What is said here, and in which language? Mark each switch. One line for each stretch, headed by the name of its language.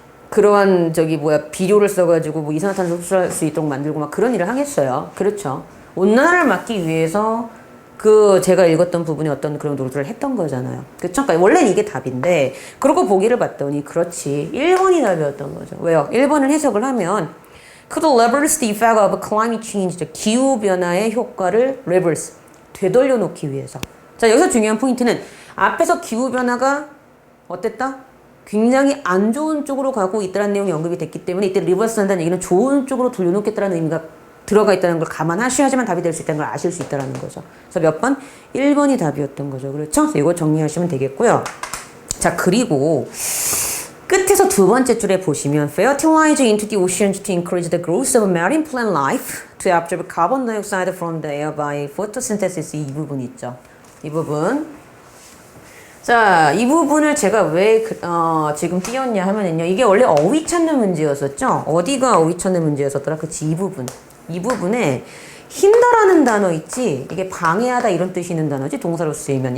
Korean: 그러한 비료를 써가지고 뭐 이산화탄소 흡수할 수 있도록 만들고 막 그런 일을 하겠어요. 그렇죠. 온난화를 막기 위해서 제가 읽었던 부분에 어떤 그런 노력을 했던 거잖아요. 그쵸? 그러니까 원래는 이게 답인데 그러고 보기를 봤더니 그렇지. 1번이 답이었던 거죠. 왜요? 1번을 해석을 하면
English: could reverse the effect of climate change.
Korean: 기후변화의 효과를 reverse, 되돌려 놓기 위해서. 자, 여기서 중요한 포인트는 앞에서 기후변화가 어땠다? 굉장히 안 좋은 쪽으로 가고 있다는 내용이 언급이 됐기 때문에 이때 리버스 한다는 얘기는 좋은 쪽으로 돌려놓겠다는 의미가 들어가 있다는 걸 감안하셔야지만 답이 될 수 있다는 걸 아실 수 있다는 거죠. 그래서 몇 번? 1번이 답이었던 거죠. 그렇죠? 그래서 이거 정리하시면 되겠고요. 자, 그리고 끝에서 두 번째 줄에 보시면
English: fertilize into the oceans to encourage the growth of marine plant life to absorb carbon dioxide from the air by photosynthesis.
Korean: 이 부분 있죠. 이 부분. 자, 이 부분을 제가 왜 지금 띄웠냐 하면은요. 이게 원래 어휘 찾는 문제였었죠. 어디가 어휘 찾는 문제였었더라? 그치, 이 부분. 이 부분에 힘다라는 단어 있지. 이게 방해하다 이런 뜻이 있는 단어지. 동사로 쓰이면.